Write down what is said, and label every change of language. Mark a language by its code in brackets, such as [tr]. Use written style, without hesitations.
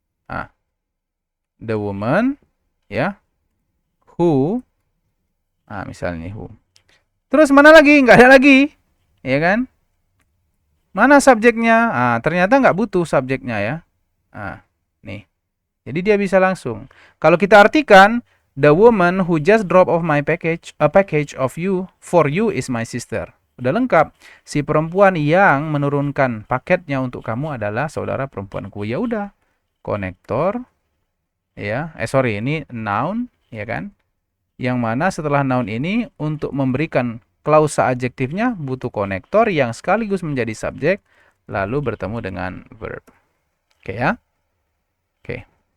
[id] Ah, [en] the woman, [id] ya, who, misalnya nih who. Terus mana lagi? Nggak ada lagi, ya kan? Mana subjeknya? Ternyata nggak butuh subjeknya ya. Nih. Jadi dia bisa langsung. Kalau kita artikan, [en] the woman who just drop off my package, a package of you for you is my sister. [id] Udah lengkap. Si perempuan yang menurunkan paketnya untuk kamu adalah saudara perempuanku. Ya udah. Konektor. Ya, ini noun, ya kan? Yang mana setelah noun ini untuk memberikan klausa adjektifnya butuh konektor yang sekaligus menjadi subjek lalu bertemu dengan verb. Oke ya? Oke.